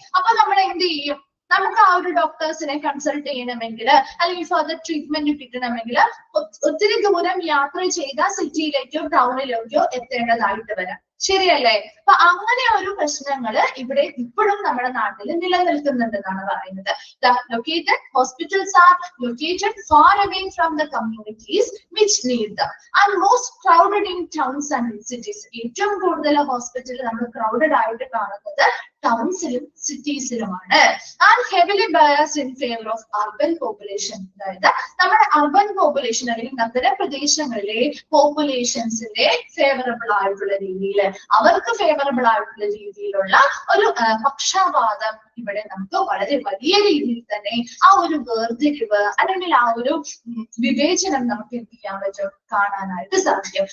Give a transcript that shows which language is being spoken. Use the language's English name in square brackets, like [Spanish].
[Malayalam] അപ്പൊ നമ്മൾ എന്ത് ചെയ്യും, നമുക്ക് ആ ഒരു ഡോക്ടേഴ്സിനെ കൺസൾട്ട് ചെയ്യണമെങ്കിൽ അല്ലെങ്കിൽ ഫർദർ ട്രീറ്റ്മെന്റ് കിട്ടണമെങ്കിൽ ഒത്തിരി ദൂരം യാത്ര ചെയ്ത സിറ്റിയിലേക്കോ ടൗണിലേക്കോ എത്തേണ്ടതായിട്ട് വരാം, ശരിയല്ലേ. അപ്പൊ അങ്ങനെ ഒരു പ്രശ്നങ്ങള് ഇവിടെ ഇപ്പോഴും നമ്മുടെ നാട്ടിൽ നിലനിൽക്കുന്നുണ്ടെന്നാണ് പറയുന്നത്. [English] The located hospitals are located far away from the communities which need them and most crowded in towns and cities. [Malayalam] ഏറ്റവും കൂടുതൽ ഹോസ്പിറ്റൽ നമ്മൾ ക്രൗഡഡ് ആയിട്ട് കാണുന്നത് ടൗൺസിലും സിറ്റീസിലുമാണ്. [English] And heavily biased in favour of urban population. [Malayalam] അതായത് നമ്മുടെ അർബൻ പോപ്പുലേഷൻ അല്ലെങ്കിൽ നഗരപ്രദേശങ്ങളിലെ പോപ്പുലേഷൻസിന്റെ favourable ആയിട്ടുള്ള രീതിയിൽ, അവർക്ക് ഫേവറബിൾ ആയിട്ടുള്ള രീതിയിലുള്ള ഒരു പക്ഷപാതം ഇവിടെ നമുക്ക് വളരെ വലിയ രീതിയിൽ തന്നെ ആ ഒരു വേർതിരിവ് അല്ലെങ്കിൽ ആ ഒരു വിവേചനം നമുക്ക് എന്ത് ചെയ്യാൻ പറ്റും, കാണാനായിട്ട് സാധിക്കും.